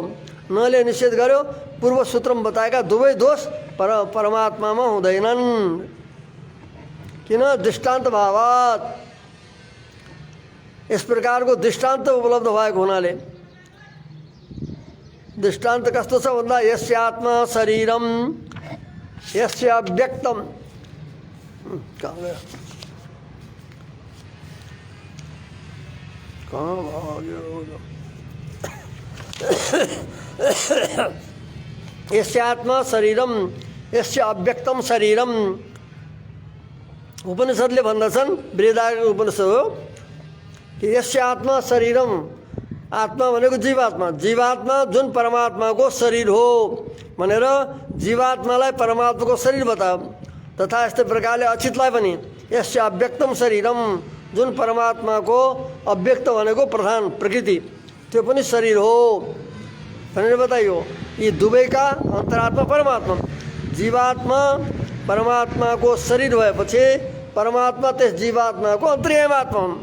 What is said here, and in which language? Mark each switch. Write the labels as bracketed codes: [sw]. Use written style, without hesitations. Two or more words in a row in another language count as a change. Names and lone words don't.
[ne] नले निषेध गर्यो, पूर्व सूत्रमा बताएका दुवै दोष परमात्मामा हुँदैनन्। किन? [sa] दृष्टान्त भावात, [ne] यस प्रकारको दृष्टान्त उपलब्ध भएको हुनाले। दृष्टान्त कस्तो छ भन्दा [sa] यस्य आत्मा शरीरम यस्य अव्यक्तम, यस्य आत्मा शरीरम यस्य अव्यक्तम शरीरम। [ne] उपनिषदले भन्दछन्, बृहदारण्यक उपनिषद हो कि [sa] यस्य आत्मा शरीरम, [ne] आत्मा भनेको जीवात्मा, जीवात्मा जुन परमात्माको शरीर हो भनेर जीवात्मालाई परमात्माको शरीर बतायो। तथा यस्तै प्रकारले अचितलाई पनि [sa] यस्य अव्यक्तम शरीरम, [ne] जुन परमात्माको अव्यक्त भनेको प्रधान प्रकृति त्यो पनि शरीर हो भनेर बताइयो। यी दुवैका अन्तरात्मा परमात्मा, जीवात्मा परमात्माको शरीर भएपछि परमात्मा त्यस जीवात्माको अन्तर्यामी हुन्।